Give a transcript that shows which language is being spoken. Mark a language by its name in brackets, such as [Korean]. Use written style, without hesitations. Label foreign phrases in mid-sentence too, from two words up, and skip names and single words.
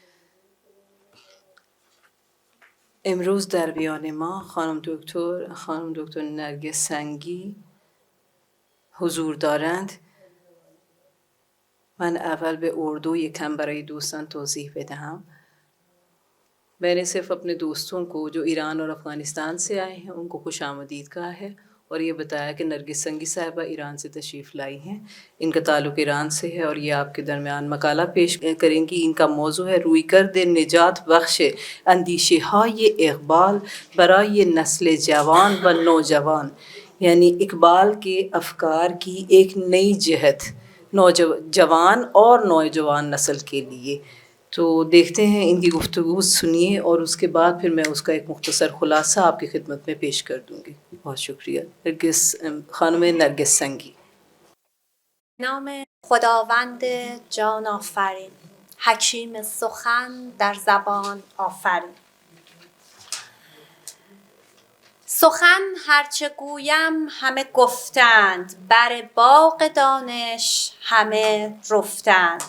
[Persian] امروز در بیان ما خانم دکتر نرگس سنگی حضور دارند. من اول به اردو یکم برای دوستان توضیح بدهم. [Urdu] میں نے صرف اپنے دوستوں کو جو ایران اور افغانستان سے آئے ہیں ان کو خوش آمدید کہا ہے اور یہ بتایا کہ نرگس سنگی صاحبہ ایران سے تشریف لائی ہیں. ان کا تعلق ایران سے ہے اور یہ آپ کے درمیان مقالہ پیش کریں گی. ان کا موضوع ہے [Persian] رویکرد نجات بخش اندیشه های اقبال برای نسل جوان و نوجوان, [Urdu] یعنی اقبال کے افکار کی ایک نئی جہت نوجوان اور نوجوان نسل کے لیے. تو دیکھتے ہیں، ان کی گفتگو سنیے اور اس کے بعد پھر میں اس کا ایک مختصر خلاصہ آپ کی خدمت میں پیش کر دوں گی. بہت شکریہ۔ خانم نرگس سنگی. [Persian] نام خداوند جان آفرین، حکیم سخن در زبان آفرین. سخن هرچه گویم همه گفتند، بر باغ دانش همه رفتند.